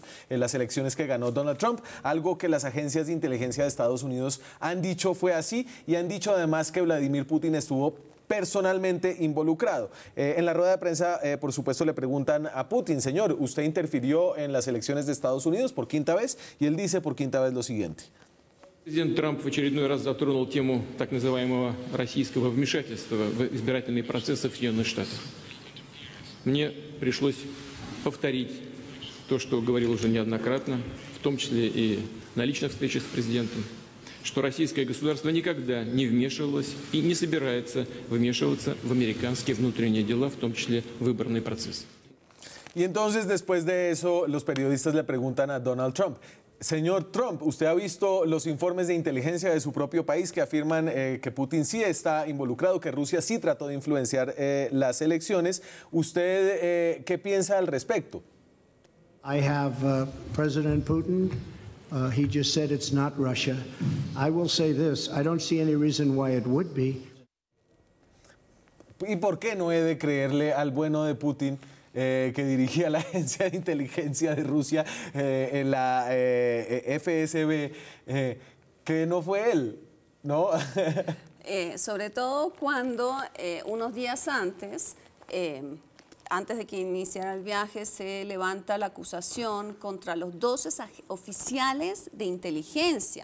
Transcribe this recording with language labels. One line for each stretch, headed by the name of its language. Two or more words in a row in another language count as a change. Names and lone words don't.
Spanish: En las elecciones que ganó Donald Trump, algo que las agencias de inteligencia de Estados Unidos han dicho fue así, y han dicho además que Vladimir Putin estuvo personalmente involucrado. En la rueda de prensa, por supuesto, le preguntan a Putin, señor, ¿usted interfirió en las elecciones de Estados Unidos por quinta vez? Y él dice por quinta vez lo siguiente.
Russian: Президент Трамп в очередной раз затронул тему так называемого российского вмешательства в избирательные процессы в Соединенных Штатах. Мне пришлось повторить то, что говорил уже неоднократно, в том числе и на личных встречах с президентом, что российское государство никогда не вмешивалось и не собирается вмешиваться в американские внутренние дела, в том числе выборный процесс.
Spanish: Y entonces, después de eso, los periodistas le preguntan a Donald Trump: señor Trump, ¿usted ha visto los informes de inteligencia de su propio país que afirman que Putin sí está involucrado, que Rusia sí trató de influenciar las elecciones? ¿Usted qué piensa al respecto?
English: I have President Putin. He just said it's not Russia. I will say this. I don't see any reason why it would be.
Spanish: ¿Y por qué no he de creerle al bueno de Putin, que dirigía la agencia de inteligencia de Rusia, la FSB, que no fue él, ¿no? Sobre todo cuando unos días antes de que iniciara el viaje, se levanta la acusación contra los 12 oficiales de inteligencia.